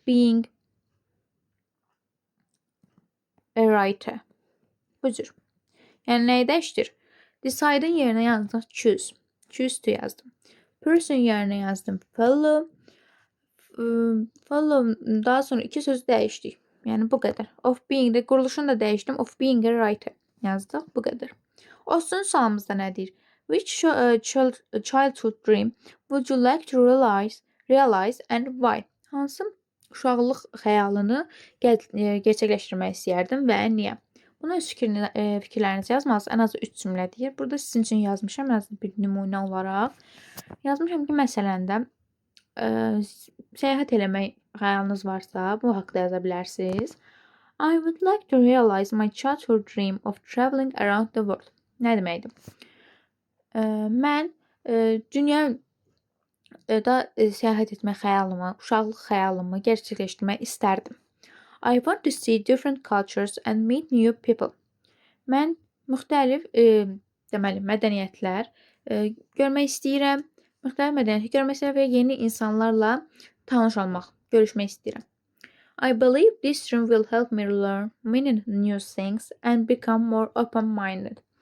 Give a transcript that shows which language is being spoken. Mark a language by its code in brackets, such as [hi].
[en] Being a writer. [az] Bu cür. Yəni nəyi dəyişdir? Decide'in yerinə yazdım choose. Choose to yazdım. Person yerinə yazdım follow. Follow daha sonra 2 söz dəyişdik. Yəni bu qədər. Of being də quruluşunu da dəyişdim. [en] Of being a writer [az] yazdıq. Bu qədər. Olsun sualımızda nə deyir? [en] Which childhood dream would you like to realize and why? [az] Hansı uşaqlıq xəyalını gerçəkləşdirmək istəyərdim və niyə? Buna öz fikirlərinizi yazmalısınız. Ən azı 3 cümlə deyir. Burada sizin üçün yazmışam. Ən azı bir nümunə olaraq. Yazmışam ki, məsələndə səyahət eləmək xəyalınız varsa, bu haqda yaza bilərsiniz. [en] I would like to realize my childhood dream of traveling around the world. [az] Nə deməkdir? Mən dünyada səyahət etmək xəyalımı, uşaqlıq xəyalımı gerçəkləşdirmək istərdim. [en] I want to see different cultures and meet new people. [az] Mən müxtəlif deməli mədəniyyətlər görmək istəyirəm. Müxtəlif mədəniyyət görmək istəyirəm və yeni insanlarla tanış olmaq, görüşmək istəyirəm. [en] I believe this dream will help me learn many new things and become more open-minded.